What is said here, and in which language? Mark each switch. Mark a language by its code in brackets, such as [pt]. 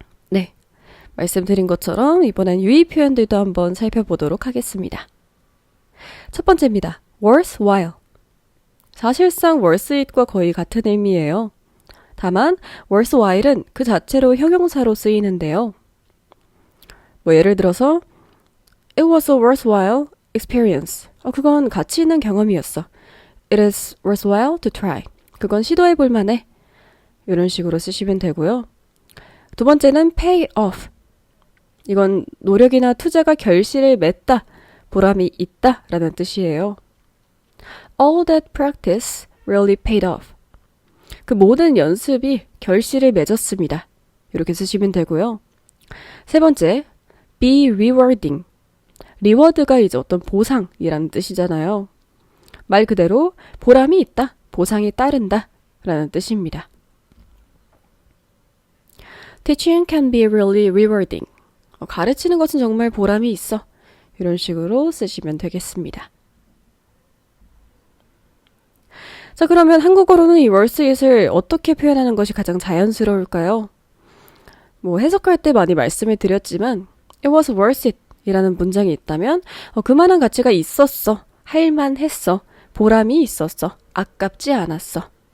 [ko] 네, 말씀드린 것처럼 이번엔 유의 표현들도 한번 살펴보도록 하겠습니다. 첫 번째입니다. worthwhile. 사실상 worth it과 거의 같은 의미예요. 다만 worthwhile은 그 자체로 형용사로 쓰이는데요. 예를 들어서 [en] It was a worthwhile experience. [ko] 그건 가치 있는 경험이었어. [en] It is worthwhile to try. [ko] 그건 시도해 볼 만해. 이런 식으로 쓰시면 되고요. 두 번째는 pay off. 이건 노력이나 투자가 결실을 맺다, 보람이 있다 라는 뜻이에요. [en] All that practice really paid off. [ko] 그 모든 연습이 결실을 맺었습니다. 이렇게 쓰시면 되고요. 세 번째, be rewarding. 리워드가 이제 어떤 보상이라는 뜻이잖아요. 말 그대로 보람이 있다, 보상이 따른다 라는 뜻입니다. [en] Teaching can be really rewarding. [ko] 가르치는 것은 정말 보람이 있어. 이런 식으로 쓰시면 되겠습니다. 자, 그러면 한국어로는 이 worth it을 어떻게 표현하는 것이 가장 자연스러울까요? 해석할 때 많이 말씀을 드렸지만 [en] It was worth it [ko] 이라는 문장이 있다면 그만한 가치가 있었어, 할만했어, 보람이 있었어, 아깝지 않았어.